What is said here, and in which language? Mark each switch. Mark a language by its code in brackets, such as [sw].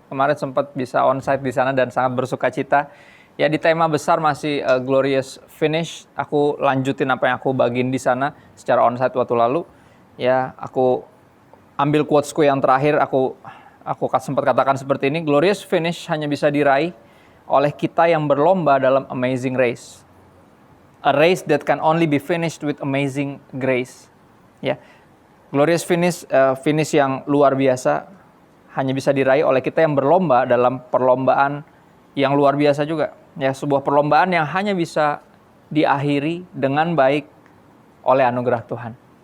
[id] Kemarin sempat bisa onsite di sana dan sangat bersuka cita. Ya, di tema besar masih Glorious Finish. Aku lanjutin apa yang aku bagiin di sana secara onsite waktu lalu. Ya, aku ambil quotesku yang terakhir, aku sempat katakan seperti ini, Glorious Finish hanya bisa diraih oleh kita yang berlomba dalam [en] amazing race. A race that can only be finished with amazing grace. [id] Ya, glorious finish, finish yang luar biasa hanya bisa diraih oleh kita yang berlomba dalam perlombaan yang luar biasa juga. Ya, sebuah perlombaan yang hanya bisa diakhiri dengan baik oleh anugerah Tuhan.